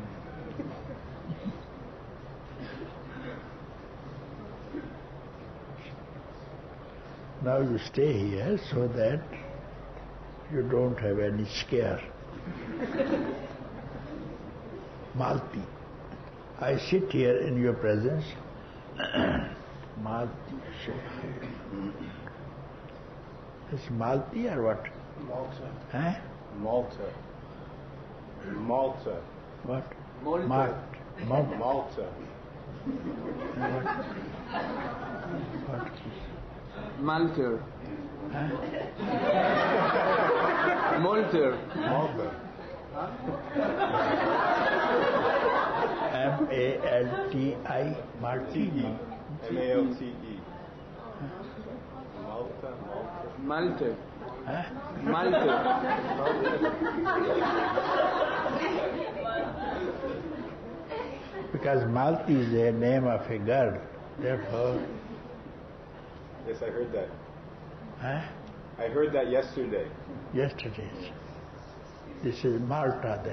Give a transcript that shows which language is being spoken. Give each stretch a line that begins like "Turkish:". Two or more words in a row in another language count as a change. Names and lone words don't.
English: Now you stay here so that you don't have any scare. Malti. I sit here in your presence. Malti. It's Malti or what? Malta. Huh? Malta. Malta. What? Malta. Malta. Malta. What? Malta. Huh? Malta. Malta. M-A-L-T-I. Martini. M-A-L-T-E. Malta. Malta. Huh? Malta. Because Malti is the name of a girl. Therefore. Yes, I heard that. Huh? I heard that yesterday. Yesterday. This is Malta then.